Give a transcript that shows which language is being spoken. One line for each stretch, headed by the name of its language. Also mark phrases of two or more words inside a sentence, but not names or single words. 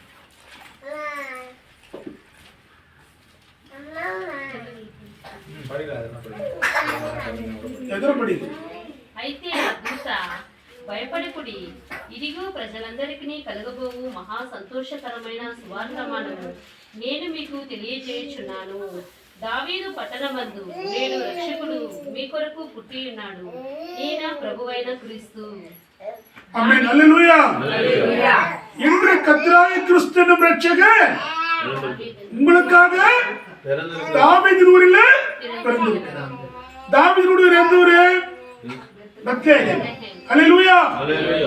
Telugu: అయితే దూత భయపడకుడి, ఇదిగో ప్రజలందరికీ కలగబోవు మహా సంతోషకరమైన సువార్తమానము నేను మీకు తెలియజేయుచున్నాను. దావీదు పట్టణమందు నేడు రక్షకుడు మీ కొరకు పుట్టి ఉన్నాడు. ఈయన ప్రభువైన క్రీస్తు.
Tamil: ஆமென். அல்லேலூயா. அல்லேலூயா. இன்று கர்த்தராகிய கிறிஸ்து என்னும் இரட்சகர் உங்களுக்காக தாவீதின் ஊரிலே பிறந்திருக்கிறார். தாவீதின் ஊர் எந்த ஊரு? பெத்லெகேம். அல்லேலூயா. அல்லேலூயா.